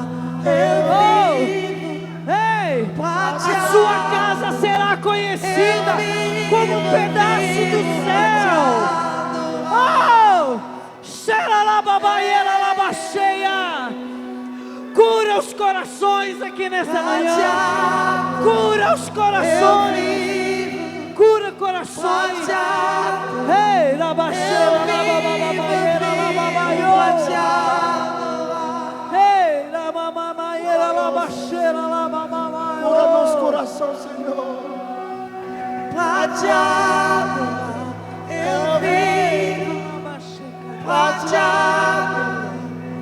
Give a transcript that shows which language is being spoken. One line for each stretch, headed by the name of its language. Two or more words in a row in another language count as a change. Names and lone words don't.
Portuguese: Oh, ei, a sua casa será conhecida como um pedaço do céu. Oh, xeralababaieira labacheia. Cura os corações aqui nessa manhã. Cura os corações. Cura corações. Ei, labacheira, labababaieira, lababaioia. Ei, labababaieira, labacheira, lababaioia. Cura nosso coração, Senhor. Eu vivo,